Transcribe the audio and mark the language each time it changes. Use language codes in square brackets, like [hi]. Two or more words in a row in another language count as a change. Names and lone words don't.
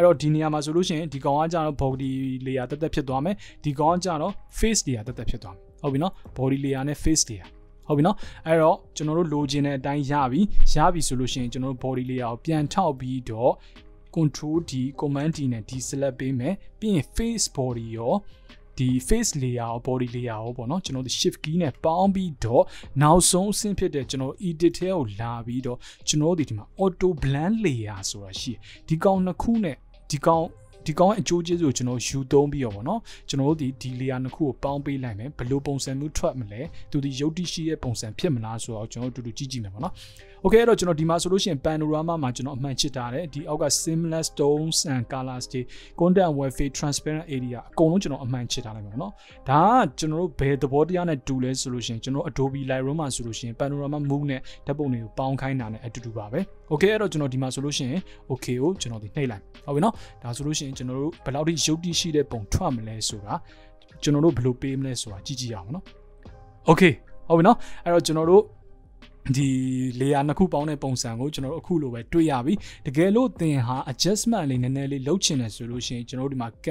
[my] တော့ဒီနေရာမှာဆိုလို့ရှိရင်ဒီကောင်ကကြတော့ [en] body layer [my] တက်တက်ဖြစ်သွားမယ်ဒီကောင်ကကြတော့ [en] face layer [my] တက်တက်ဖြစ်သွားမယ်ဟုတ်ပြီနော် [en] body layer [my] နဲ့ [en] face layer [my] ဟုတ်ပြီနော်အဲ့တော့ကျွန်တော်တို့လိုချင်တဲ့အတိုင်းရပြီဆိုလို့ရှိရင်ကျွန်တော်တို့ [en] body layer [my] ကိုပြန်ထောက်ပြီးတော့ [en] control D command D [my] နဲ့ deselect ပေးမယ်ပြီးရင် [en] face body [my] ရောဒီ [en] face layer [my] ရော [en] body layer [my] ရောပေါ့နော်ကျွန်တော်တို့ [en] shift key [my] နဲ့ပေါင်းပြီးတော့နောက်ဆုံးအဆင့်ဖြစ်တဲ့ကျွန်တော် edit ထဲကိုလာပြီးတော့ကျွန်တော်တို့ဒီမှာ [en] auto blend layer [my] ဆိုတာရှိတယ်ဒီကောင်နှစ်ခုနဲ့ဒီကောင်ရဲ့အကျိုးကျေးဇူးကိုကျွန်တော်ယူသုံးပြီးတော့ဗောနော်ကျွန်တော်တို့ဒီ layer နှစ်ခု ကိုပေါင်းပေးလိုက်မယ်ဘယ်လိုပုံစံမျိုးထွက်မလဲသူဒီရုပ်တိရှိရဲ့ပုံစံဖြစ်မလားဆိုတော့ကျွန်တော်တို့တူတူကြည့်မယ်ဗောနော် okay အဲ့တော့ကျွန်တော်ဒီမှာဆိုလို့ရှိရင် panorama မှာကျွန်တော်အမှန်ချစ်ထားတယ်ဒီအော က်က [en] seamless tones and colors တွေ content warfare transparent area [my] အကုန်လုံးကျွန်တော်အမှန်ချစ်ထားလိုက်မယ်ဗောနော်ဒါကကျွန်တော်တို့ဘယ်သဘောတရားနဲ့တူလဲဆိုလို့ရှိ ရင်ကျွန်တော် Adobe Lightroom မှာဆိုလို့ရှိရင် [en] panorama move [my] နဲ့ဓာတ်ပုံတွေကိုပေါင်းခိုင်းတာနဲ့အတူတူပါပဲ okay အဲ့တော့ကျွန်တော်ဒီမှာဆိုလို့ရှိရင် okay ကိုကျွန်တော်ဒီနှိပ်လိုက်ဟုတ်ပြီနော်ဒါဆိုလို့ရှိရင်ကျွန်တော်တို့ဘယ်လောက်ထိရုပ်တိရှိတဲ့ပုံထွက်မလဲဆိုတာကျွန်တော်တို့ဘယ်လိုပေးမလဲဆိုတာကြည့်အောင်နော် okay ဟုတ်ပြီနော်အဲ့တော့ကျွန်တော်တို့ဒီ layer နှစ်ခုပေါင်းတဲ့ပုံစံကိုကျွန်တော်တို့အခုလိုပဲတွေ့ရပြီတကယ်လို့သင်ဟာ adjustment လေးနည်းနည်းလေးလုပ်ချင်တယ်ဆိုလို့ရှိရင်ကျွန်တော်တို့ဒီမှာ